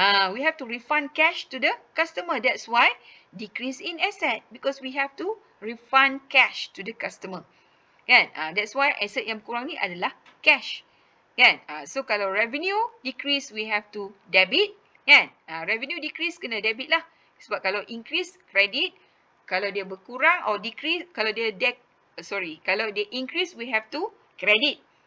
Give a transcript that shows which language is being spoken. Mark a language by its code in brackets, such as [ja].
[en] We have to refund cash to the customer. That's why decrease in asset. Because we have to refund cash to the customer. [ms] Kan? [en] That's why [ms] asset yang kurang ni adalah cash. Kan? [en] So kalau revenue decrease, we have to debit. Kan? [ms] Revenue decrease, kena debit lah. Sebab kalau increase, credit. Kalau dia berkurang [en] or decrease, [ms] kalau dia [en] increase, we have to credit.